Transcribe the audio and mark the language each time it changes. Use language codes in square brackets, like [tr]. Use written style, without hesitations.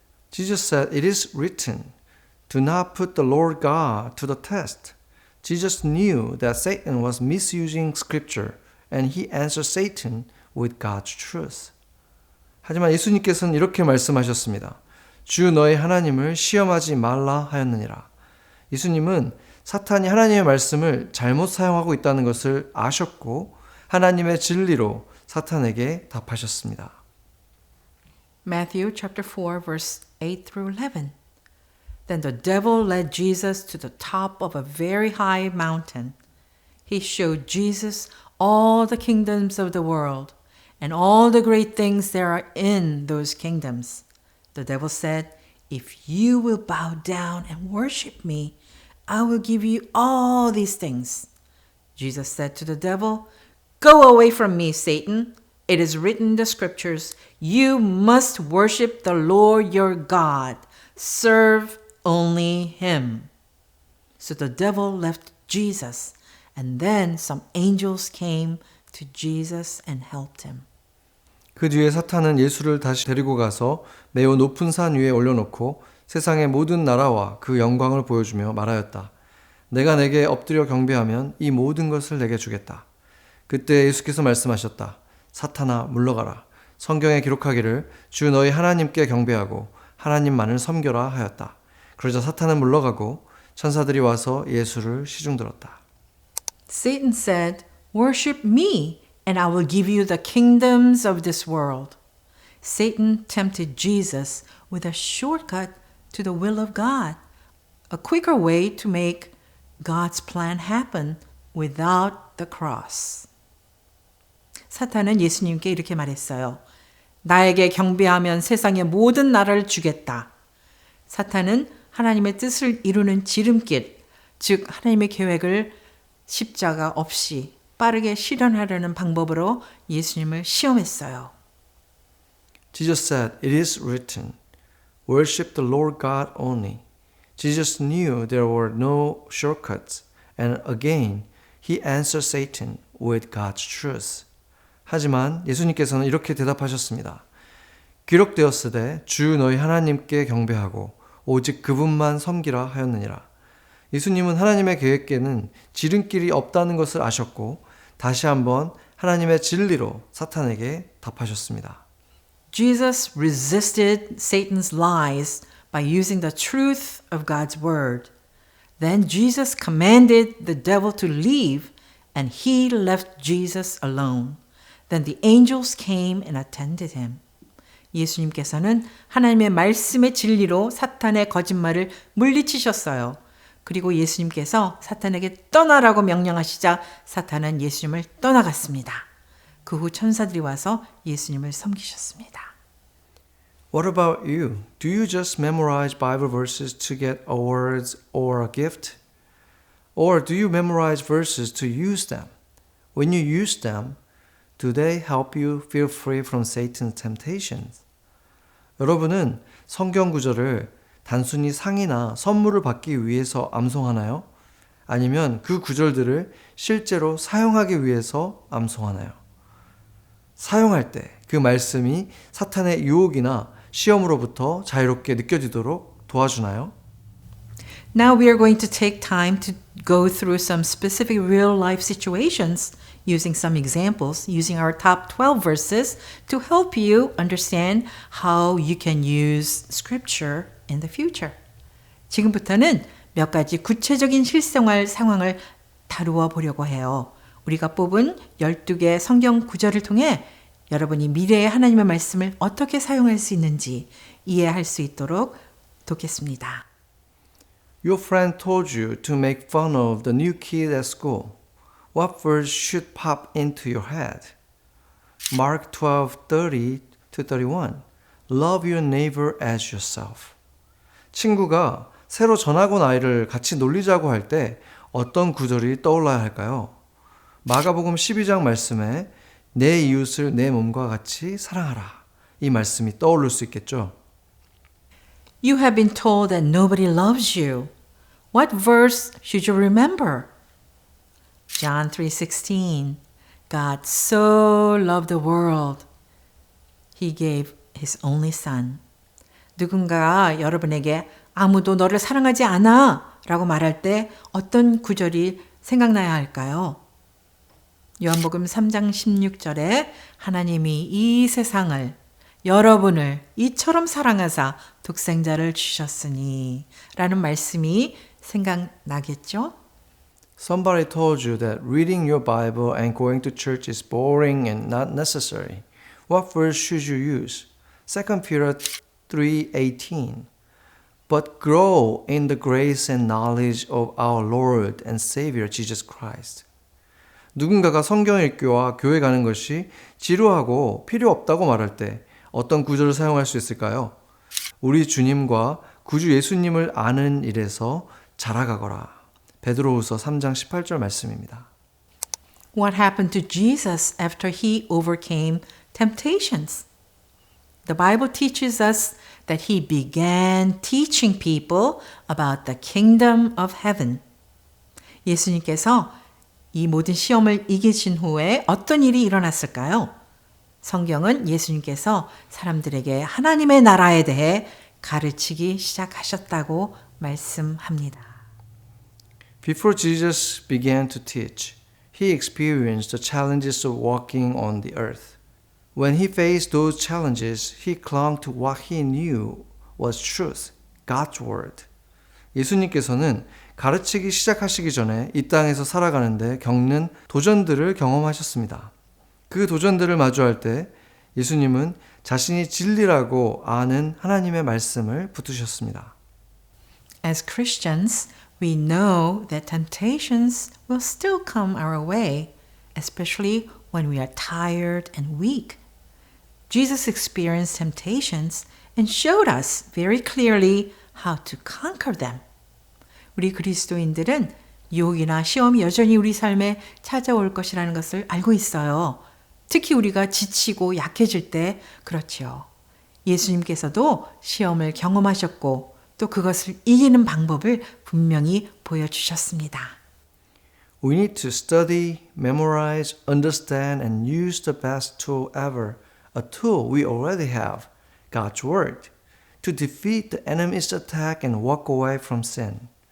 [en] Jesus said, "It is written, do not put the Lord God to the test." Jesus knew that Satan was misusing scripture and he answered Satan with God's truth. [ko] 하지만 예수님께서는 이렇게 말씀하셨습니다. 주 너희 하나님을 시험하지 말라 하였느니라. 예수님은 사탄이 하나님의 말씀을 잘못 사용하고 있다는 것을 아셨고 하나님의 진리로 사탄에게 답하셨습니다. [en] Matthew chapter 4 verse 8 through 11. Then the devil led Jesus to the top of a very high mountain. He showed Jesus all the kingdoms of the world and all the great things there are in those kingdoms. The devil said, "If you will bow down and worship me, I will give you all these things." Jesus said to the devil, "Go away from me, Satan. It is written in the scriptures, you must worship the Lord your God. Serve only him." So the devil left Jesus, and then some angels came to Jesus and helped him. [ko] 그 뒤에 사탄은 예수를 다시 데리고 가서 매우 높은 산 위에 올려놓고 세상의 모든 나라와 그 영광을 보여주며 말하였다. 내가 내게 엎드려 경배하면 이 모든 것을 내게 주겠다. 그때 예수께서 말씀하셨다. 사탄아 물러가라. 성경에 기록하기를 주 너희 하나님께 경배하고 하나님만을 섬겨라 하였다. 그러자 사탄은 물러가고 천사들이 와서 예수를 시중들었다. [en] Satan said, "Worship me, and I will give you the kingdoms of this world." Satan tempted Jesus with a shortcut to the will of God, a quicker way to make God's plan happen without the cross. [ko] 사탄은 예수님께 이렇게 말했어요. 나에게 경배하면 세상의 모든 나라를 주겠다. 사탄은 하나님의 뜻을 이루는 지름길, 즉 하나님의 계획을 십자가 없이 빠르게 실현하려는 방법으로 예수님을 시험했어요. [en] Jesus said, "It is written, worship the Lord God only." Jesus knew there were no shortcuts, and again, he answered Satan with God's truth. [ko] 하지만 예수님께서는 이렇게 대답하셨습니다. 기록되었으되 주 너희 하나님께 경배하고 오직 그분만 섬기라 하였느니라. 예수님은 하나님의 계획에는 지름길이 없다는 것을 아셨고 다시 한번 하나님의 진리로 사탄에게 답하셨습니다. [en] Jesus resisted Satan's lies by using the truth of God's word. Then Jesus commanded the devil to leave, and he left Jesus alone. Then the angels came and attended him. [ko] 예수님께서는 하나님의 말씀의 진리로 사탄의 거짓말을 물리치셨어요. 그리고 예수님께서 사탄에게 떠나라고 명령하시자 사탄은 예수님을 떠나갔습니다. 그 후 천사들이 와서 예수님을 섬기셨습니다. [en] What about you? Do you just memorize Bible verses to get awards or a gift? Or do you memorize verses to use them? When you use them, do they help you feel free from Satan's temptations? [ko] 여러분은 성경 구절을 단순히 상이나 선물을 받기 위해서 암송하나요? 아니면 그 구절들을 실제로 사용하기 위해서 암송하나요? 사용할 때 그 말씀이 사탄의 유혹이나 시험으로부터 자유롭게 느껴지도록 도와주나요? [en] Now we are going to take time to go through some specific real life situations using some examples, using our top 12 verses to help you understand how you can use scripture in the future. [ko] 지금부터는 몇 가지 구체적인 실생활 상황을 다루어 보려고 해요. 우리가 뽑은 12개 성경 구절을 통해 여러분이 미래의 하나님의 말씀을 어떻게 사용할 수 있는지 이해할 수 있도록 돕겠습니다. [en] Your friend told you to make fun of the new kid at school. What verse should pop into your head? Mark 12:30-31. Love your neighbor as yourself. [ko] 친구가 새로 전학 온 아이를 같이 놀리자고 할 때 어떤 구절이 떠올라야 할까요? 마가복음 12장 말씀에 내 이웃을 내 몸과 같이 사랑하라. 이 말씀이 떠오를 수 있겠죠. [en] You have been told that nobody loves you. What verse should you remember? John 3:16. God so loved the world. He gave his only son. [ko] 누군가 여러분에게 아무도 너를 사랑하지 않아 라고 말할 때 어떤 구절이 생각나야 할까요? 요한복음 3장 16절에 하나님이 이 세상을 여러분을 이처럼 사랑하사 독생자를 주셨으니 라는 말씀이 생각나겠죠? [en] Somebody told you that reading your Bible and going to church is boring and not necessary. What verse should you use? 2 Peter 3:18. But grow in the grace and knowledge of our Lord and Savior Jesus Christ. [ko] 누군가가 성경 읽기와 교회 가는 것이 지루하고 필요 없다고 말할 때 어떤 구절을 사용할 수 있을까요? 우리 주님과 구주 예수님을 아는 일에서 자라가거라. 베드로후서 3장 18절 말씀입니다. [en] What happened to Jesus after he overcame temptations? The Bible teaches us that he began teaching people about the kingdom of heaven. [ko] 예수님께서 이 모든 시험을 이기신 후에 어떤 일이 일어났을까요? 성경은 예수님께서 사람들에게 하나님의 나라에 대해 가르치기 시작하셨다고 말씀합니다. [en] Before Jesus began to teach, he experienced the challenges of walking on the earth. When he faced those challenges, he clung to what he knew was truth, God's word. [ko] 예수님께서는 가르치기 시작하시기 전에 이 땅에서 살아가는데 겪는 도전들을 경험하셨습니다. 그 도전들을 마주할 때 예수님은 자신이 진리라고 아는 하나님의 말씀을 붙으셨습니다. [en] As Christians, we know that temptations will still come our way, especially when we are tired and weak. Jesus experienced temptations and showed us very clearly how to conquer them. [ko] 우리 그리스도인들은 유혹이나 시험이 여전히 우리 삶에 찾아올 것이라는 것을 알고 있어요. 특히 우리가 지치고 약해질 때 그렇지요. 예수님께서도 시험을 경험하셨고 또 그것을 이기는 방법을 분명히 보여주셨습니다. [en] We need to study, memorize, understand, and use the best tool ever, a tool we already have, God's Word, to defeat the enemy's attack and walk away from sin.